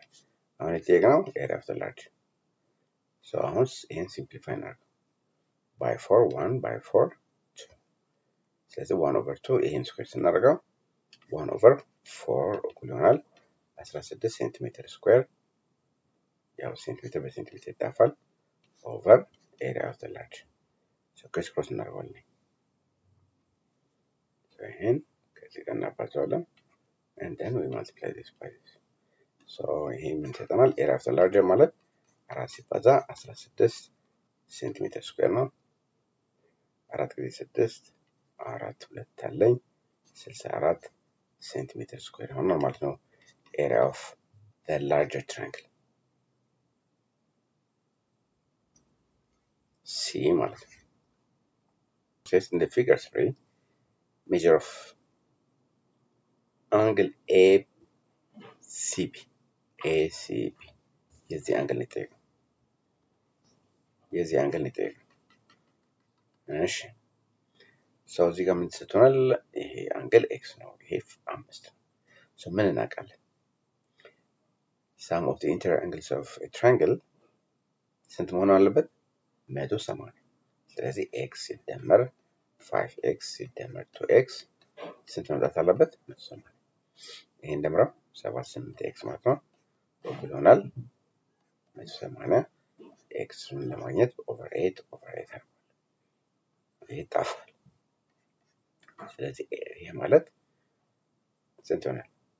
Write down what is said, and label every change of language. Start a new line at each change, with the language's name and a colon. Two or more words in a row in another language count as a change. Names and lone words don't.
Amharic: አሁን የጠየቅነው
English: area of large።
Amharic: አሁን ይህን ሲምፕሊፋይ እናድርገው ባይ 4 1 ባይ 4 2። ስለዚህ 1 ኦቨር 2 ይህን ስኩዌር ስናደርገው 1 ኦቨር 4 እኩል ይሆናል 16
English: centimeter square።
Amharic: ያው ሴንቲሜትር በሴንቲሜትር ይጣፋል
English: over area of large። criss cross
Amharic: እናደርገዋለን። ይህን ከዚህ ጋር እናባዛዋለን
English: and then we multiply this by this.
Amharic: ይሄ ምን ይሰጠናል?
English: area of larger
Amharic: ማለት 4 ሲባዛ 16
English: centimeter square
Amharic: ነው። 4 ጊዜ 6 4 2 አለኝ 64
English: centimeter square
Amharic: ይሆናል ማለት ነው።
English: area of larger triangle
Amharic: C ማለት ነው።
English: says in the figure 3 measure of angle ACB
Amharic: የዚህ አንግል ነው የጠየቀው። እሺ እዚህ ጋር ምን ተሰጥቶናል? ይሄ
English: angle x
Amharic: ነው፣ ይሄ 5 ነው። ምን እናውቃለን?
English: sum of the interior angles of a triangle
Amharic: ስንት መሆን አለበት? 180። ስለዚህ ኤክስ ሲደመር 5x ሲደመር 2x ስንት መምጣት አለበት? 180። ይሄን ደምረው 78x ማለት ነው እኩል ይሆናል 180። ኤክስን ለማግኘት ኦቨር 8 አድርጓል። ይሄ ይጣፋል። ስለዚህ ይሄ ማለት ስንት ይሆናል?